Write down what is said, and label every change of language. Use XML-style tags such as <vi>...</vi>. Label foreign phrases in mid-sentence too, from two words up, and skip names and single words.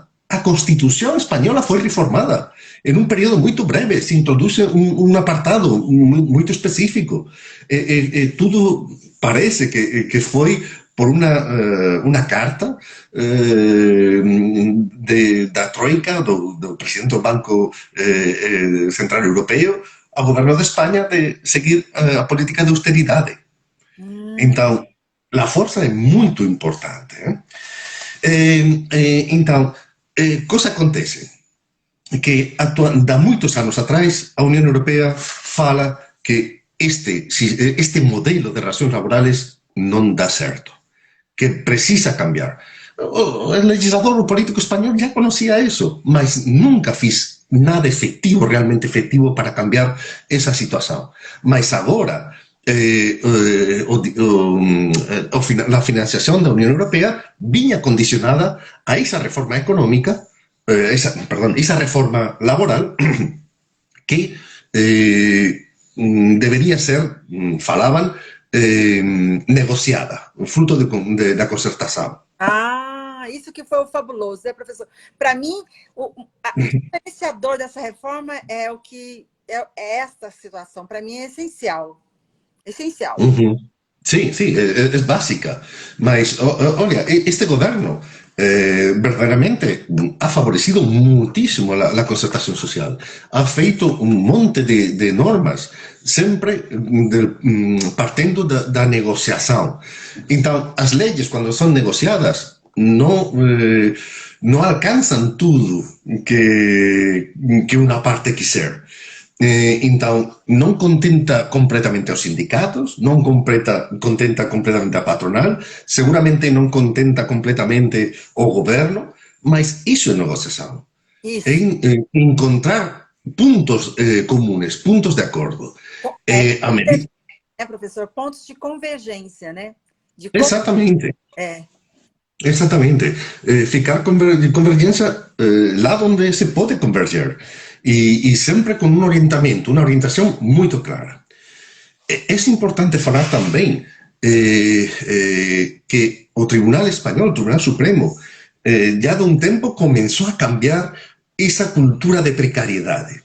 <gl>A Constitución Española foi reformada. En un período moito breve se introduce un apartado moito específico. Tudo parece que foi por unha carta da Troika, do presidente do Banco Central Europeo, ao goberno de España de seguir a política de austeridade.</gl> <pt>Então, a força é muito importante. Então,</pt> <gl>cosa acontece? Que da moitos anos atrás a Unión Europea fala que este modelo de relacións laborales non dá certo, que precisa cambiar. O legislador, o político español</gl> <es>ya conocía eso,</es> <gl>mas nunca fiz nada efectivo, realmente efectivo para cambiar esa situación. Mas agora a financiación da Unión Europea viña condicionada a esa reforma económica, esa reforma laboral que debería ser, falaban, negociada,</gl> <pt>fruto da concertação. Isso que foi o fabuloso, né, professor? Para mim, o diferenciador dessa reforma é esta situação. Para mim é essencial. Essencial.</pt> <es>Sí, es básica.</es> <pt>Mas, olha, este governo verdadeiramente ha favorecido muitísimo a concertação social.</pt> <gl>Ha feito un monte de normas, sempre partindo da negociação.</gl> <pt>Então, as leis, quando são negociadas, não alcançam tudo que uma parte quiser. Então,</pt> <gl>non contenta completamente aos sindicatos, non contenta completamente a patronal, seguramente non contenta completamente o goberno, mas iso é negociação. É encontrar puntos comunes, puntos de acordo.</gl> <pt>Professor, pontos de convergência, né? Exatamente. Exatamente. Ficar convergência lá onde se pode converger. E sempre com um orientação muito clara. É importante falar também que o Tribunal Espanhol, o Tribunal Supremo, já de um tempo começou a cambiar essa cultura de precariedade.</pt>